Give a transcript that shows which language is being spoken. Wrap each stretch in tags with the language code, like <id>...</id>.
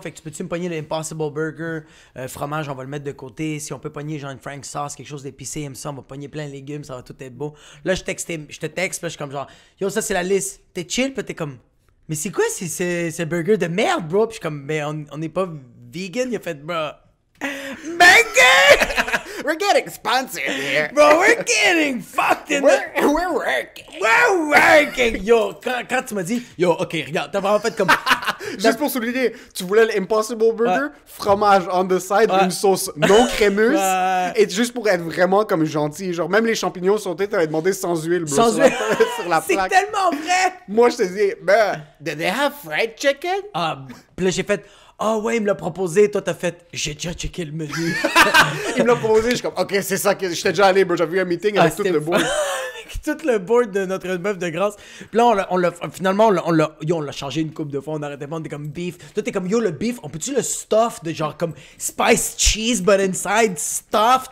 <fr>Fait que tu peux-tu me pogner l'Impossible Burger? Fromage, on va le mettre de côté. Si on peut pogner genre une Frank sauce, quelque chose d'épicé, aime ça, on va pogner plein de légumes, ça va tout être beau. Là, je te texte, puis je suis comme genre, yo, ça c'est la liste. T'es chill, puis t'es comme, mais c'est quoi ce burger de merde, bro? Puis je suis comme, mais on n'est pas vegan. Il a fait, bro. Burger!</fr> <en>We're getting sponsored here. Bro, we're getting fucked in We're working. We're working.</en> <fr>Yo, quand tu m'as dit, yo, ok, regarde, t'as vraiment fait comme... Juste pour souligner, tu voulais l'Impossible Burger, fromage</fr> <en>on the side,</en> <fr>une sauce non crémeuse, et juste pour être vraiment comme gentil, genre même les champignons sautés, t'avais demandé sans huile, bro, sans huile. sur la plaque. C'est tellement vrai. Moi, je te dis,</fr> <en>did they have fried chicken?</en> <fr>Ah, puis là, j'ai fait... Ah ouais, il me l'a proposé, toi t'as fait, j'ai déjà checké le menu. Il me l'a proposé, je suis comme, ok, c'est ça que j'étais déjà allé, bro, j'avais eu un meeting avec tout le board. Tout le board de notre bœuf de grâce. Puis là, on l'a changé une couple de fois, on arrêtait pas, on était comme beef. Toi t'es comme, yo, le beef, on peut-tu le stuff de genre comme spice cheese, but inside stuffed?</fr>